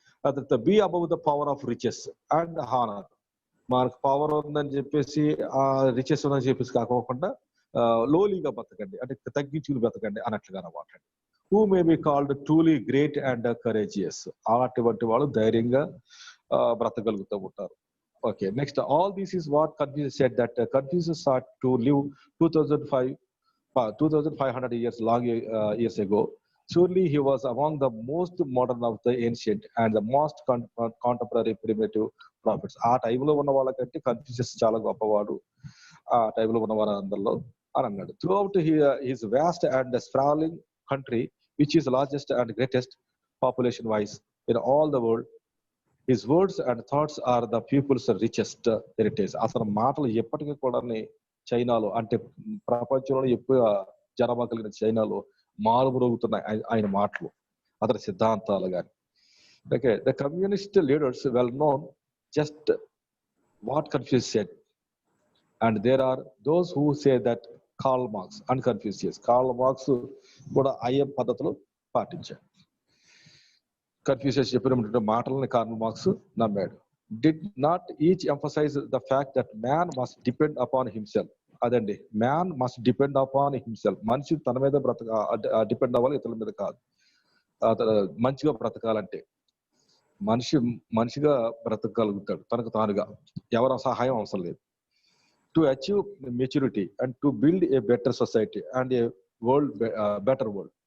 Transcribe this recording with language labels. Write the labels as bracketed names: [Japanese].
[Telugu] ఆ తర్వాత [English] Be above the power of riches and honour. [Telugu] మనకు పవర్ ఉందని చెప్పేసి ఆ రిచెస్ ఉందని చెప్పేసి కాకోకుండా లోలీగా బతకండి, అంటే తగ్గించుకుని బతకండి అన్నట్లుగా అన్నమాట. [English] Who may be called truly great and courageous. [Telugu] అటువంటి వాళ్ళు ధైర్యంగా బ్రతకగలుగుతూ ఉంటారు. [English] Okay, next, all this is what Confucius said, that Confucius sought to live 2500 years years ago. Surely he was among the most modern of the ancient and the most contemporary primitive prophets. [Telugu] ఆ టైంలో ఉన్న వాళ్ళకంటే Confucius చాలా గొప్పవాడు ఆ టైంలో ఉన్న వారందరిలో అని అన్నాడు. [English] Throughout his vast and sprawling country which is largest and greatest population wise in all the world, his words and thoughts are the people's richest heritage. [Telugu] అసలు మాటలు ఎప్పటికీ కూడా చైనాలో, అంటే ప్రపంచంలో ఎక్కువ జనాభా కలిగిన చైనాలో మారుమ్రోగుతున్నాయి ఆయన మాటలు, అతని సిద్ధాంతాలు కానీ. [English] Okay, the communist leaders well known just what Confucius said, and there are those who say that Karl Marx and Confucius. [Telugu] Karl Marx కూడా ఐఎం పద్ధతులు పాటించాడు. కన్ఫ్యూషియస్ చెప్పినటువంటి మాటలని కార్ల్ మార్క్స్ నమ్మాడు. [English] Did not each emphasize the fact that man must depend upon himself? [Telugu] అదండి, [English] Man must depend upon himself. [Telugu] మనిషి తన మీద depend అవ్వాలి, ఇతరుల మీద కాదు. మంచిగా బ్రతకాలంటే మనిషిగా బ్రతకగలుగుతాడు తనకు తానుగా, ఎవరి సహాయం అవసరం లేదు. [English] To achieve maturity and to build a better society and a better world.